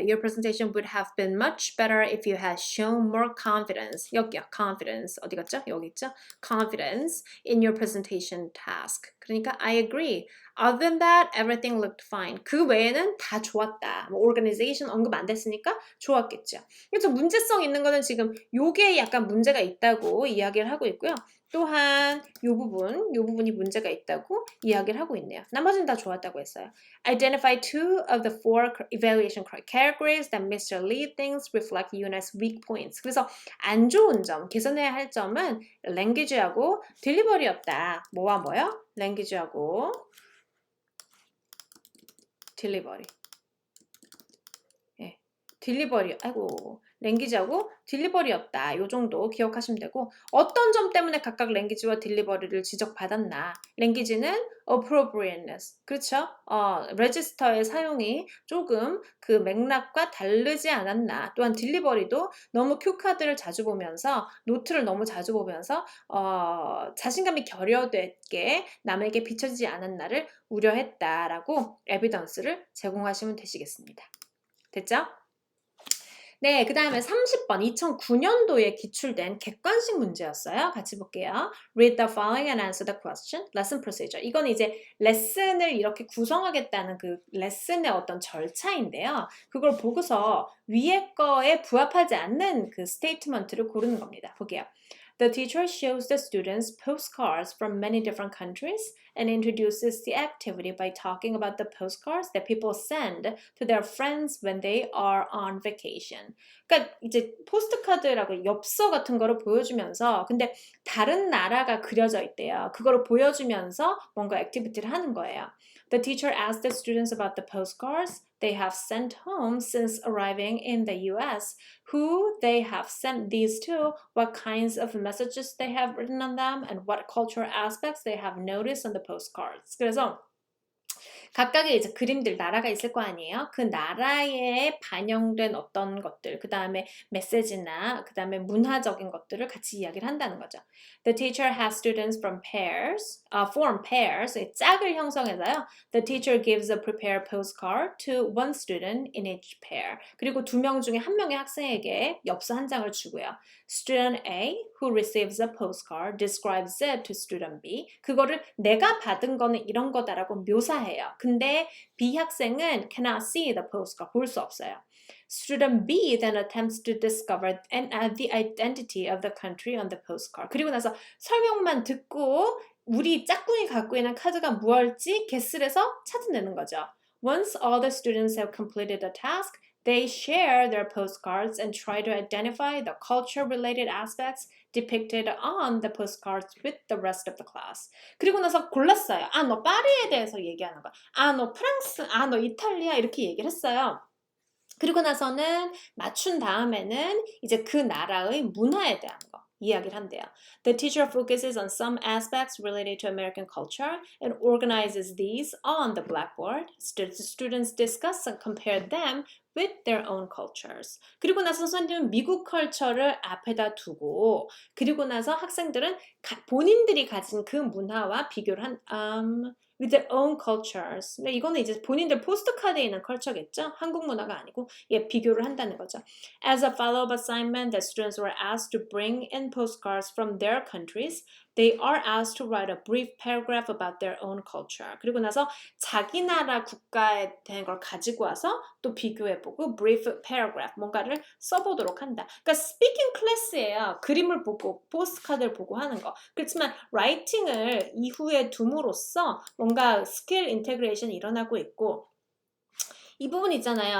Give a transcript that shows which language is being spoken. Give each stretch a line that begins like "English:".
English: Your presentation would have been much better if you had shown more confidence.
Korean: 여기요. Confidence. 어디 갔죠? 여기 있죠?
English: Confidence in your presentation task.
Korean: 그러니까
English: I agree. Other than that, everything looked fine.
Korean: 그 외에는 다 좋았다. 뭐 organization 언급 안 됐으니까 좋았겠죠. 그래서 문제성 있는 거는 지금 요게 약간 문제가 있다고 이야기를 하고 있고요. 또한 요 부분이 문제가 있다고 이야기를 하고 있네요. 나머지는 다 좋았다고 했어요.
English: Identify two of the four evaluation categories that Mr. Lee thinks reflect UNIT's weak points.
Korean: 그래서 안 좋은 점, 개선해야 할 점은 language하고 delivery였다. 뭐와 뭐요? language하고 delivery. 예, delivery. 아이고. 랭귀지하고 딜리버리였다. 요 정도 기억하시면 되고 어떤 점 때문에 각각 랭귀지와 딜리버리를 지적받았나. 랭귀지는 appropriateness. 그렇죠? 레지스터의 사용이 조금 그 맥락과 다르지 않았나. 또한 딜리버리도 너무 큐카드를 자주 보면서 노트를 너무 자주 보면서 자신감이 결여됐게 남에게 비춰지지 않았나를 우려했다라고 에비던스를 제공하시면 되시겠습니다. 됐죠? 네, 그 다음에 30번 2009년도에 기출된 객관식 문제였어요. 같이 볼게요.
English: Read the following and answer the question. Lesson procedure.
Korean: 이건 이제 레슨을 이렇게 구성하겠다는 그 레슨의 어떤 절차인데요. 그걸 보고서 위에 거에 부합하지 않는 그 스테이트먼트를 고르는 겁니다. 볼게요.
English: The teacher shows the students postcards from many different countries and introduces the activity by talking about the postcards that people send to their friends when they are on vacation.
Korean: 그러니까 이제 포스트카드라고 엽서 같은 거를 보여주면서 근데 다른 나라가 그려져 있대요. 그거를 보여주면서 뭔가 액티비티를 하는 거예요.
English: The teacher asked the students about the postcards they have sent home since arriving in the US, who they have sent these to, what kinds of messages they have written on them, and what cultural aspects they have noticed on the postcards.
Korean: 그래서 각각의 이제 그림들 나라가 있을 거 아니에요. 그 나라에 반영된 어떤 것들, 그 다음에 메시지나 그 다음에 문화적인 것들을 같이 이야기를 한다는 거죠.
English: The teacher has students from pairs, form pairs,
Korean: 짝을 형성해서요.
English: The teacher gives a prepared postcard to one student in each pair.
Korean: 그리고 두 명 중에 한 명의 학생에게 엽서 한 장을 주고요.
English: Student A, who receives a postcard, describes it to student B.
Korean: 그거를 내가 받은 거는 이런 거다라고 묘사해요. 근데 B 학생은
English: cannot see the postcard,
Korean: 볼 수 없어요.
English: Student B then attempts to discover the identity of the country on the postcard.
Korean: 그리고 나서 설명만 듣고 우리 짝꿍이 갖고 있는 카드가 무엇일지 guess를 해서 찾아내는 거죠.
English: Once all the students have completed the task, they share their postcards and try to identify the culture-related aspects depicted on the postcards with the rest of the class.
Korean: 그리고 나서 골랐어요. 너 파리에 대해서 얘기하는 거야. 너 프랑스, 너 이탈리아 이렇게 얘기를 했어요. 그리고 나서는 맞춘 다음에는 이제 그 나라의 문화에 대한 거 이야기를 한대요.
English: The teacher focuses on some aspects related to American culture and organizes these on the blackboard. Students discuss and compare them with their own cultures.
Korean: 그리고 나서 선생님은 미국 컬처를 앞에다 두고 그리고 나서 학생들은 본인들이 가진 그 문화와 비교를
English: with their own cultures.
Korean: 근데 이거는 이제 본인들 포스트카드에 있는 컬처겠죠? 한국 문화가 아니고 비교를 한다는 거죠.
English: As a follow-up assignment, the students were asked to bring in postcards from their countries. They are asked to write a brief paragraph about their own culture.
Korean: 그리고 나서 자기 나라 국가에 대한 걸 가지고 와서 또 비교해보고 brief paragraph, 뭔가를 써보도록 한다. 그러니까 스피킹 클래스예요. 그림을 보고 포스트카드를 보고 하는 거. 그렇지만 라이팅을 이후에 둠으로써 뭔가 스킬 인테그레이션이 일어나고 있고 이 부분 있잖아요.